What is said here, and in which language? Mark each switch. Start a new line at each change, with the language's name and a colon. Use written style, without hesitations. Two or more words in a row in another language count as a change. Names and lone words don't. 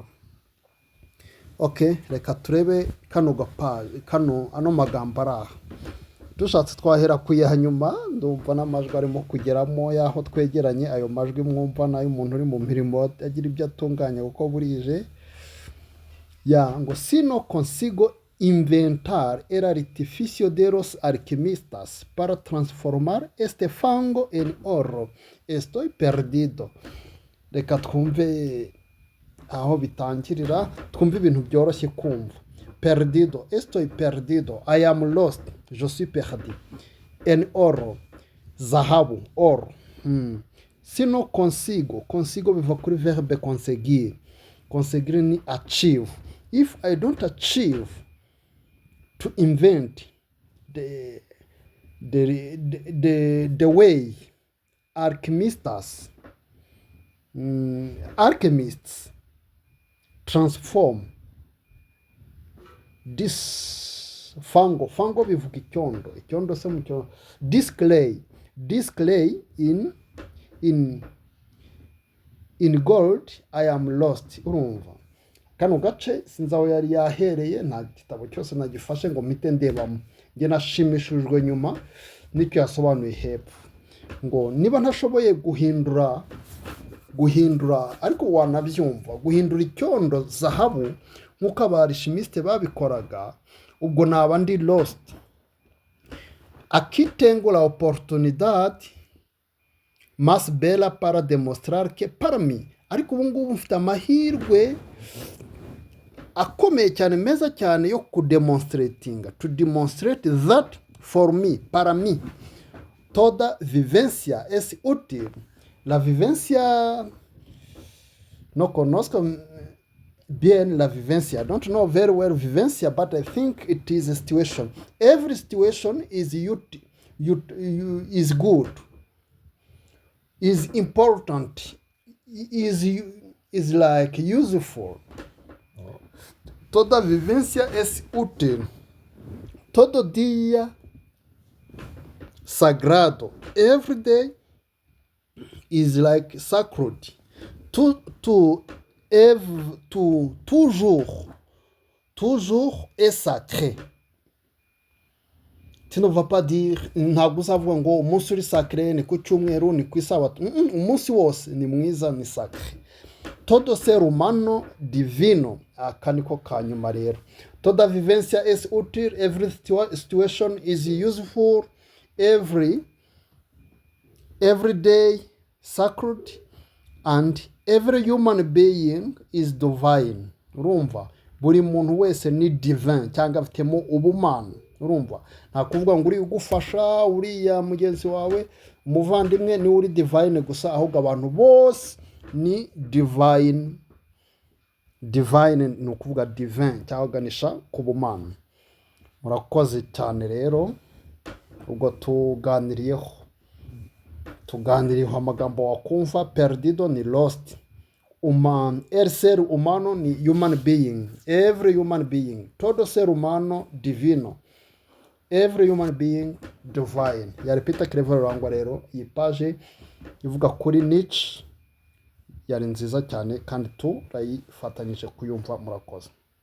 Kinyarwanda: Okay, reka turebe ano magambo ari aha. Dushatse twahera kuyaha nyuma, ndumva n'amajwi arimo kugeramo y'aho twegeranye. Ayo majwi mwumva n'ay'umuntu uri mu mirimo agira ibyo atunganya kuko burije.
Spanish: Ngo sino consigo inventar el artificio de los alquimistas para transformar este fango en oro. Estoy perdido.
Kinyarwanda: Reka twumve aho bitangirira, twumve ibintu byoroshye kumva.
Spanish: Perdido, estoy perdido,
English: I am lost,
French: je suis perdu.
Spanish: En oro, zahabu, oro. Sino consigo
Kinyarwanda: biva kuri verbe conseguir. Conseguir ni achieve.
English: If I don't achieve to invent the way alchemists transform this fango
Kinyarwanda: bivuga icyondo se mu cyo,
English: this clay in gold, I am lost.
Kinyarwanda: Urumva kano gace sinzi aho yari yahereye, nta gitabo cyose nagifashe ngo mpite ndebamo. Njye nashimishijwe nyuma n'icyo yasobanuye hepfo, ngo niba ntashoboye guhindura ariko wanabyumva, guhindura icyondo zahabu nk'uko abarishimiste babikoraga, ubwo naba ndi lost.
Spanish: Aquí tengo la oportunidad más bella para demostrar que para mí.
Kinyarwanda: Ariko ubu ngubu mfite amahirwe akomeye cyane, meza cyane yo
English: to demonstrate that for me,
Spanish: para mí, toda vivencia es útil. La vivencia, no conozco bien la vivencia.
English: I don't know very well vivencia, but I think it is a situation. Every situation is good, is important, is like useful.
Spanish: Toda vivencia es útil. Todo dia sagrado.
English: Every day is like sacred.
French: Toujours est sacré. Tu ne vas pas dire,
Kinyarwanda: ntabwo uzavuga ngo umunsi uri sacré ni ku cyumweru, ni ku isabato. Umunsi wose ni mwiza, ni sacré.
Spanish: Todo ser humano divino.
Kinyarwanda: Aka niko kanyuma rero.
Spanish: Toda vivencia es útil.
English: Every situation is useful. Every day sacred, and every human being is divine.
Kinyarwanda: Urumva buri muntu wese ni divine cyangwa afitemo ubumana. urumva nta kuvuga ngo uri ugufasha uriya mugenzi wawe umuvandimwe ni uri divine gusa, ahubwo abantu bose ni divine. Divine ni ukuvuga divine cyangwa ganisha ku bumana. Murakoze cyane rero, ubwo tuganiriyeho amagambo wakumva.
English: Perdido ni lost,
Spanish: el ser humano
English: ni human being, every human being,
Spanish: todo ser humano divino,
English: every human being divine.
Kinyarwanda: Yari Peter Claver Rurangwa rero, iyi page ivuga kuri Nietzsche yari nziza cyane kandi turayifatanyije kuyumva. Murakoze.